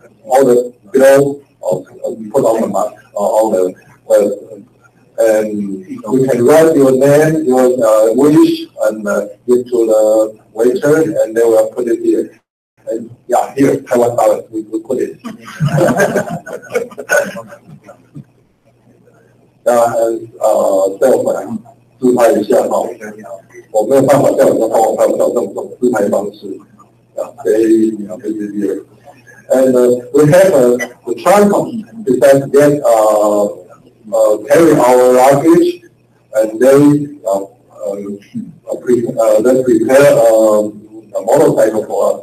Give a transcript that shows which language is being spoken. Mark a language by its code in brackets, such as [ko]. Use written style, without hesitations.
[en] All the bills put on the money, all the and you can write your name, your wish, and give to the waiter, and they will put it here. And yeah, here, Taiwan dollars, we put it. And cell phone [zh] 自拍一下哈，我没有办法叫人家帮我拍照，这种自拍方式。 [en] And we have the tripod to get carry our luggage, and then prepare a motorcycle for us.